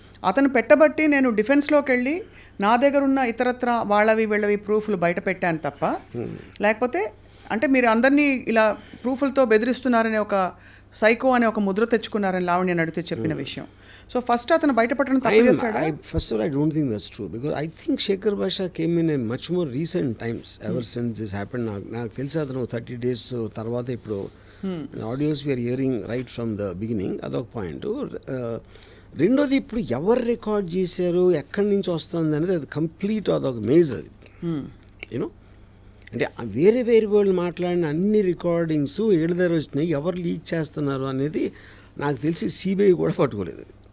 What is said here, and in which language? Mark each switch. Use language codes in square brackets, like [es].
[te] అతను పెట్టబట్టి నేను డిఫెన్స్లోకి వెళ్ళి నా దగ్గర ఉన్న ఇతరత్ర వీళ్ళవి ప్రూఫ్లు బయట పెట్టాను తప్ప, లేకపోతే అంటే మీరు అందరినీ ఇలా ప్రూఫ్లతో బెదిరిస్తున్నారనే ఒక సైకో అనే ఒక ముద్ర తెచ్చుకున్నారని లావణ్య నడితే చెప్పిన విషయం. సో ఫస్ట్ అతను బయటపడడం తప్పు చేస్తాడా? [en] First of all, I don't think that's true, because I think Shekhar Basha came in a much more recent times ever since this happened. [te] నాకు తెలిసి అతను 30 days తర్వాత ఇప్పుడు audios [en] we are hearing right from the beginning, [te] అదొక point. రెండోది ఇప్పుడు ఎవరు record చేశారు, ఎక్కడి నుంచి వస్తుంది అనేది అది కంప్లీట్ అదొక మేజ్ అది. యూనో, అంటే వేరే వాళ్ళు మాట్లాడిన అన్ని రికార్డింగ్స్ ఏడు దగ్గర వచ్చినాయి, ఎవరు లీక్ చేస్తున్నారు అనేది నాకు తెలిసి సిబిఐ కూడా పట్టుకోలేదు.